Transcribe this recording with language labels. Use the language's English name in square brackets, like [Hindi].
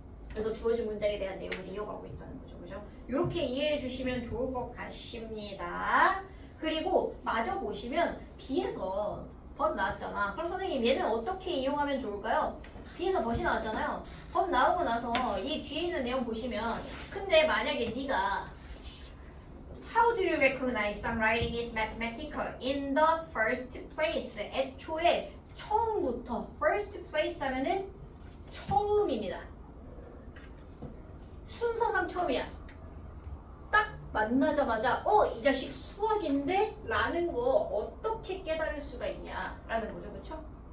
[Korean] 그래서 주어진 문장에 대한 내용을 이어가고 있다는 거죠. 그죠? 이렇게 이해해 주시면 좋을 것 같습니다. 그리고 마저 보시면 B에서 법 나왔잖아. 그럼 선생님 얘는 어떻게 이용하면 좋을까요? B에서 벗이 나왔잖아요. 법 나오고 나서 이 뒤에 있는 내용 보시면 근데 만약에 네가 [English] How do you recognize some writing is mathematical in the first place? [Korean] 애초에 처음부터 first place 하면은 처음입니다. 순서상 처음이야. 딱 만나자마자 이 자식 수학인데? 라는 거 어떻게 깨달을 수가 있냐 라는 거죠. 그쵸?